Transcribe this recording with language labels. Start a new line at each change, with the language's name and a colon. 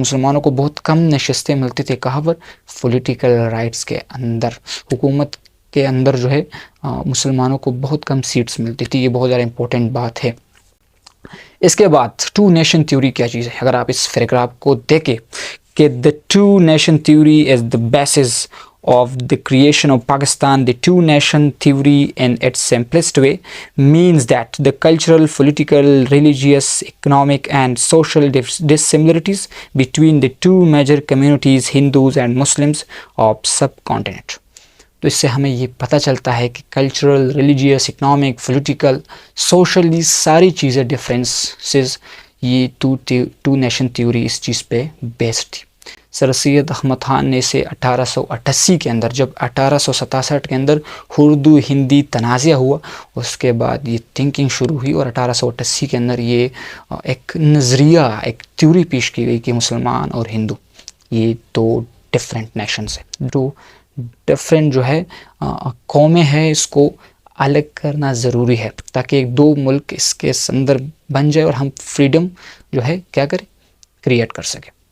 Urdu: مسلمانوں کو بہت کم نشستیں ملتی تھیں. کہاں پر؟ پولیٹیکل رائٹس کے اندر. حکومت کے اندر جو ہے مسلمانوں کو بہت کم سیٹس ملتی تھی. یہ بہت زیادہ امپورٹنٹ بات ہے. اس کے بعد ٹو نیشن تھیوری کیا چیز ہے؟ اگر آپ اس پیراگراف کو دیکھیں کہ
English: the two nation theory is the basis of the creation of Pakistan, the two-nation theory in its simplest way means that the cultural, political, religious, economic and social dissimilarities between the two major communities, Hindus and Muslims of subcontinent.
Urdu: تو اس سے ہمیں یہ پتہ چلتا ہے کہ cultural, religious, economic, political, social, یہ ساری چیزیں ڈفرینسز یہ ٹو نیشن تھیوری اس چیز پہ بیسڈ تھی. سر سید احمد خان نے اسے 1888 کے اندر، جب 1867 کے اندر اردو ہندی تنازع ہوا، اس کے بعد یہ تھنکنگ شروع ہوئی اور 1888 کے اندر یہ ایک نظریہ، ایک تھیوری پیش کی گئی کہ مسلمان اور ہندو یہ دو ڈفرینٹ نیشنز ہیں، دو ڈفرینٹ جو ہے قومیں ہیں، اس کو الگ کرنا ضروری ہے تاکہ ایک دو ملک اس کے اندر بن جائے اور ہم فریڈم جو ہے کیا کریں، کریٹ کر سکیں.